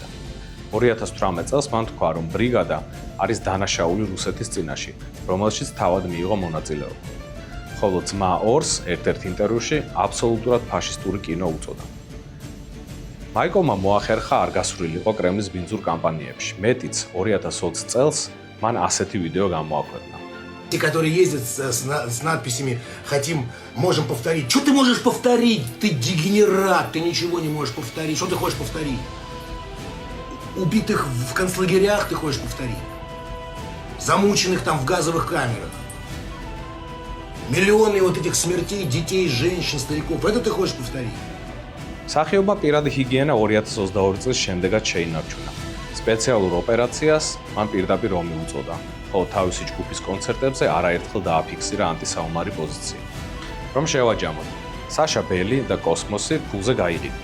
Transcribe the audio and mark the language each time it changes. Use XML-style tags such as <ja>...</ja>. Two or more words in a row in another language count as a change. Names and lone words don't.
<ka>2018 წელს მან თქვა, რომ ბრიგადა არის დანაშაული რუსეთის წინაშე, რომელშიც თავად მიიღო მონაწილეობა. ხოლო ძმა ორს ერთ-ერთ ინტერვიუში აბსოლუტურად ფაშისტური კინო უწოდა. მაიკოვმა მოახერხა არ გასვლილიყო კრემლის ბინძურ კამპანიებში. მეტიც 2020 წელს მან ასეთი ვიდეო გამოაქვეყნა.</ka> <ru>Те, которые ездят с надписями «Хотим, можем повторить». Что ты можешь повторить? Ты дегенерат, ты ничего не можешь повторить. Что ты хочешь повторить? Убитых в концлагерях ты хочешь повторить? Замученных там в газовых камерах? Миллионы вот этих смертей детей, женщин, стариков. Это ты хочешь повторить?</ru> <ka>მსახიობმა პირადი ჰიგიენა 2022 წლის შემდეგაც შეინარჩუნა. სპეციალურ ოპერაციას მან პირდაპირ ომი უწოდა, ხოლო თავისი ჯგუფის კონცერტებზე არაერთხელ დააფიქსირა ანტისაომარი პოზიცია. რომ შევაჯამოთ, საშა ბელი და კოსმოსი ფულზე გაიყიდა.</ka>